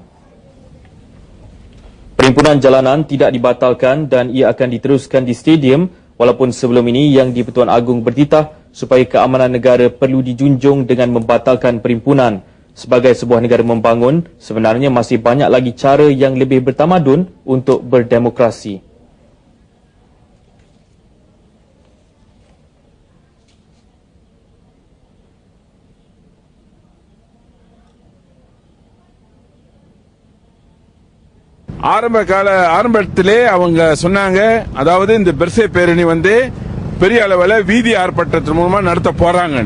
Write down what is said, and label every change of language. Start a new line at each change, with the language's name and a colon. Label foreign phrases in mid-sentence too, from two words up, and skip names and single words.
Malay: Perhimpunan jalanan tidak dibatalkan dan ia akan diteruskan di stadium walaupun sebelum ini Yang di-Pertuan Agong bertitah supaya keamanan negara perlu dijunjung dengan membatalkan perhimpunan. Sebagai sebuah negara membangun, sebenarnya masih banyak lagi cara yang lebih bertamadun untuk berdemokrasi.
Tamil: ஆரம்பத்திலே அவங்க சொன்னாங்க, அதாவது இந்த பெர்சே பேரணி பெரிய அளவில் வீதி ஆர்ப்பாட்டத்தின் மூலமா நடத்த போறாங்கன்னு.